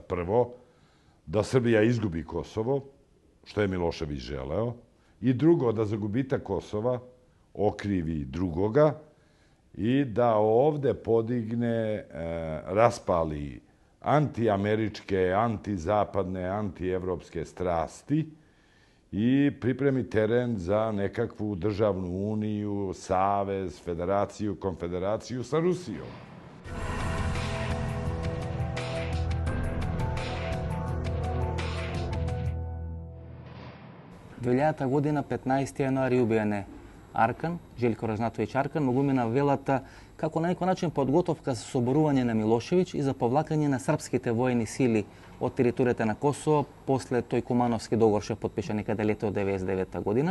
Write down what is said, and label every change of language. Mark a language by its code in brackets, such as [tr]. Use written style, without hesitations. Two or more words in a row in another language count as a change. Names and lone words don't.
[sr] Prvo, da Srbija izgubi Kosovo, što je Milošević želeo, i drugo, da za gubitak Kosova okrivi drugoga i da ovde podigne, raspali antiameričke, antizapadne, antievropske strasti i pripremi teren za nekakvu državnu uniju, savez, federaciju, konfederaciju sa Rusijom. [mk] Двилјадата година, 15. јануари, убиен е Аркан, Желјко Разнатовиќ Аркан, му го мина велата како на некој начин подготовка за соборување на Милошевиќ и за повлакање на српските војни сили од територијата на Косово после тој Кумановски договор што подпиша некаде лето 99 година.